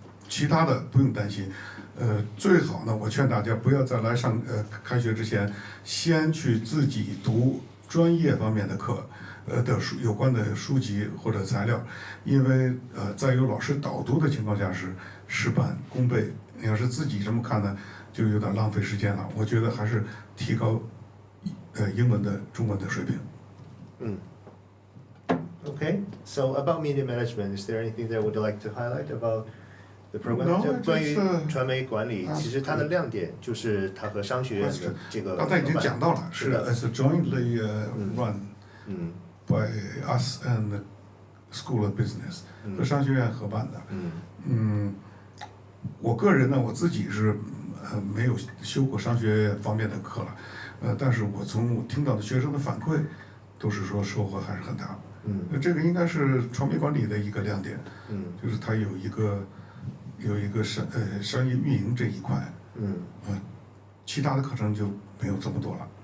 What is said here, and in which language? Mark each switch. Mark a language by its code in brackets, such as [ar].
[zh] 其他的不用担心。最好呢，我劝大家不要在来上开学之前，先去自己读专业方面的课，的有关的书籍或者材料，因为在有老师导读的情况下是事半功倍。你要是自己这么看呢，就有点浪费时间了。我觉得还是提高英文的、中文的水平。 [en] Okay, so about media management, is there anything that would you like to highlight about the program? No, [zh] 就关于 [en] just, [zh] 传媒管理，其实它的亮点就是它和商学院的这个。刚才已经讲到了，是 [en] as jointly run by us and the School of Business， [zh] 和商学院合办的。我个人呢，我自己是没有修过商学院方面的课了，但是我从听到的学生的反馈，都是说收获还是很大。这个应该是传媒管理的一个亮点，就是它有一个商业运营这一块，其他的课程就没有这么多了。